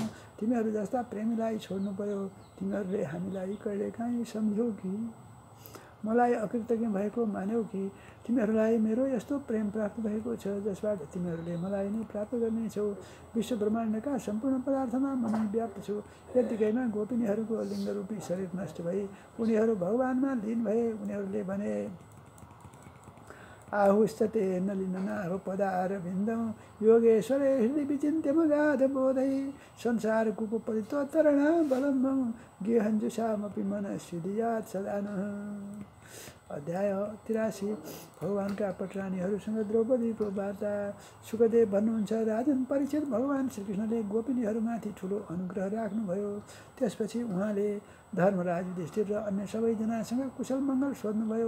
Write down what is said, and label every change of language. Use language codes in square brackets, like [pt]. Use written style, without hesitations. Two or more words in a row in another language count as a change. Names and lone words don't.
[ne] तिमीहरू जस्ता प्रेमीलाई छोड्नु पर्यो। तिमीहरूले हामीलाई कहिलेकाहीँ सम्झ्यौ कि मलाई अकृतज्ञ भएको मान्यौ कि तिमीहरूलाई मेरो यस्तो प्रेम प्राप्त भएको छ जसबाट तिमीहरूले मलाई नै प्राप्त गर्नेछौ। विश्व ब्रह्माण्डका सम्पूर्ण पदार्थमा म नै व्याप्त छु। यतिकैमा गोपिनीहरूको लिङ्गरूपी शरीर नष्ट भई उनीहरू भगवानमा लीन भए। उनीहरूले भने, [sa] आहुस्ते नलिननाह पदारविन्दं योगेश्वरे हृदय विचिन्त्यमगाध बोधै संसार कुकुपरितोत्तरण बलम्बं गेहञ्जुषामपि मनस्विधियात् सदा नः। [ne] अध्याय 83 भगवानका पटरानीहरूसँग द्रौपदीको वार्ता। सुखदेव भन्नुहुन्छ, राजन परीक्षित, भगवान श्रीकृष्णले गोपिनीहरूमाथि ठुलो अनुग्रह राख्नुभयो। त्यसपछि उहाँले धर्मराज युधिष्ठिर र अन्य सबैजनासँग कुशल मङ्गल सोध्नुभयो।